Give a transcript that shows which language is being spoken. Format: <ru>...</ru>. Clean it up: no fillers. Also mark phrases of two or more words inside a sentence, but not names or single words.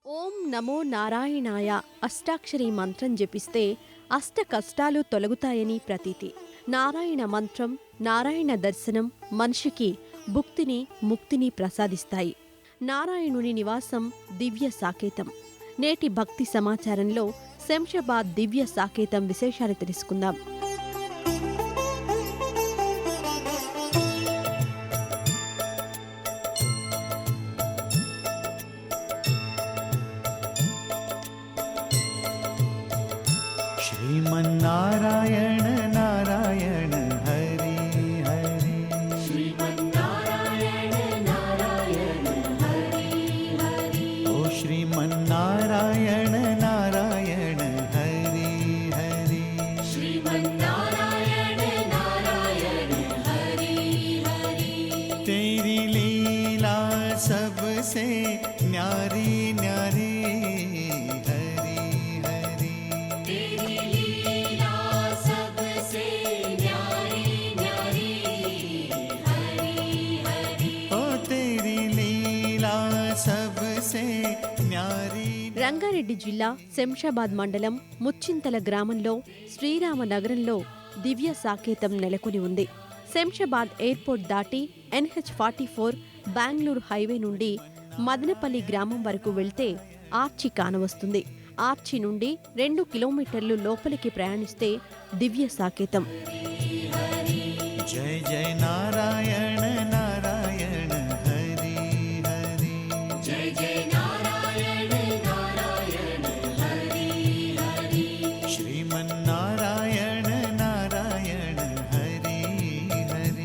<sa>ఓం నమో నారాయణాయ</sa> <te>అష్టాక్షరీ మంత్రం జపిస్తే అష్ట కష్టాలు తొలగుతాయని ప్రతీతి. నారాయణ మంత్రం, నారాయణ దర్శనం మనిషికి భుక్తిని, ముక్తిని ప్రసాదిస్తాయి. నారాయణుని నివాసం దివ్య సాకేతం. నేటి భక్తి సమాచారంలో శంషాబాద్ దివ్య సాకేతం విశేషాలు తెలుసుకుందాం.</te> <hi>श्रीमन्नारायण नारायण हरि हरि, श्रीमन्नारायण नारायण हरि हरि, ओ श्रीमन्नारायण नारायण हरि हरि, श्रीमन्नारायण नारायण हरि हरि, तेरी लीला सबसे न्यारी न्यारी हरि हरि, तेरी लीला सबसे न्यारी न्यारी हरि हरि, ओ तेरी लीला सबसे न्यारी.</hi> <te>రంగారెడ్డి జిల్లా శంషాబాద్ మండలం ముచ్చింతల గ్రామంలో శ్రీరామ నగరంలో దివ్య సాకేతం నెలకొని ఉంది. శంషాబాద్ ఎయిర్పోర్ట్ దాటి NH-44 బెంగళూరు హైవే నుండి మదనపల్లి గ్రామం వరకు వెళ్తే ఆర్చి కానవస్తుంది. ఆర్చి నుండి 2 కిలోమీటర్లు లోపలికి ప్రయాణిస్తే దివ్య సాకేతం.</te> <hi>जय जय नारायण नारायण हरि हरि, जय जय नारायण नारायण हरि हरि, श्रीमन्नारायण नारायण हरि हरि,</hi>